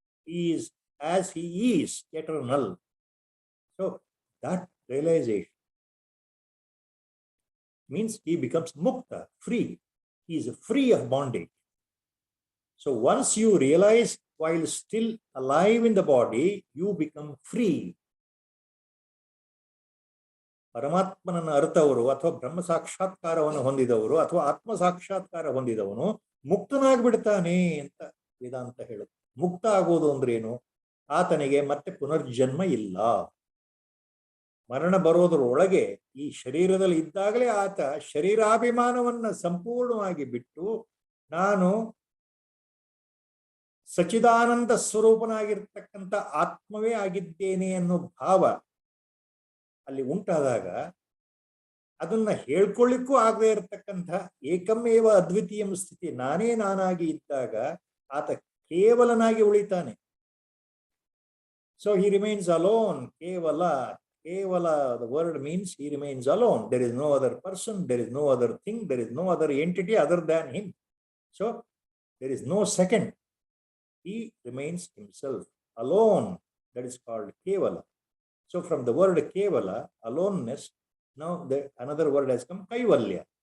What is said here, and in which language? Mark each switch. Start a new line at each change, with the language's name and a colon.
English: He is as he is, eternal. So that realization means he becomes mukta, free. He is free of bondage. So once you realize while still alive in the body, you become free.
Kannada: ಪರಮಾತ್ಮನನ್ನು ಅರ್ಥವರು ಅಥವಾ ಬ್ರಹ್ಮ ಸಾಕ್ಷಾತ್ಕಾರವನ್ನು ಹೊಂದಿದವರು ಅಥವಾ ಆತ್ಮ ಸಾಕ್ಷಾತ್ಕಾರ ಹೊಂದಿದವನು ಮುಕ್ತನಾಗ್ಬಿಡ್ತಾನೆ ಅಂತ ವೇದಾಂತ ಹೇಳುತ್ತೆ. ಮುಕ್ತ ಆಗೋದು ಅಂದ್ರೇನು? ಆತನಿಗೆ ಮತ್ತೆ ಪುನರ್ಜನ್ಮ ಇಲ್ಲ. ಮರಣ ಬರೋದರೊಳಗೆ ಈ ಶರೀರದಲ್ಲಿ ಇದ್ದಾಗಲೇ ಆತ ಶರೀರಾಭಿಮಾನವನ್ನ ಸಂಪೂರ್ಣವಾಗಿ ಬಿಟ್ಟು ನಾನು ಸಚಿದಾನಂದ ಸ್ವರೂಪನಾಗಿರ್ತಕ್ಕಂಥ ಆತ್ಮವೇ ಆಗಿದ್ದೇನೆ ಅನ್ನೋ ಭಾವ ಅಲ್ಲಿ ಉಂಟಾದಾಗ ಅದನ್ನ ಹೇಳ್ಕೊಳ್ಳಿಕ್ಕೂ ಆಗದೆ ಇರತಕ್ಕಂಥ ಏಕಮೇವ ಅದ್ವಿತೀಯ ಸ್ಥಿತಿ, ನಾನೇ ನಾನಾಗಿ ಇದ್ದಾಗ ಆತ ಕೇವಲನಾಗಿ ಉಳಿತಾನೆ.
English: So he remains alone. ಕೇವಲ the word means he remains alone. There is no other person, there is no other thing, there is no other entity other than him. So there is no second. He remains himself alone. That is called kevala. So from the word kevala, aloneness, now another word has come, kaivalya.